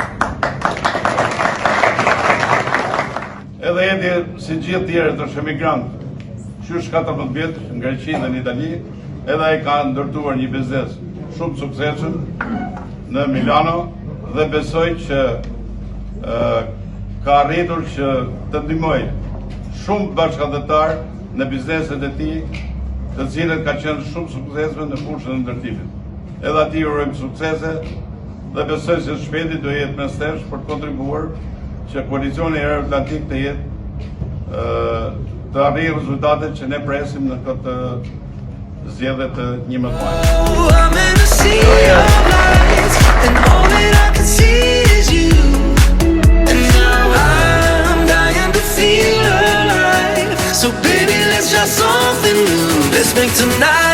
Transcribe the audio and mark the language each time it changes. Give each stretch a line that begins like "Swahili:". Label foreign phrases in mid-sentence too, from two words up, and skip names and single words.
Albanian: Edhe Edi, si gjithë tjerët është emigrant, qysh 14 vjet nga Greqi dhe në Itali, edhe ai ka ndërtuar një biznes shumë suksesshëm në Milano dhe besoj që ka arritur që të ndihmojë shumë bashkëdhetar në bizneset e tij, të cilët ka qenë shumë suksesshëm në fushën e ndërtimit. Edhe atij urojmë suksese dhe besoj se shpejti do jetë mesazh për të kontribuar që koalicioni Euroatlantik të jetë të arrijë rezultatet që ne presim në këtë zgjedhje të 11 majit.
English: oh, I'm in a sea of lights, and all that I can see is you. And now I'm dying to feel alive. So baby, let's try something new. Let's make tonight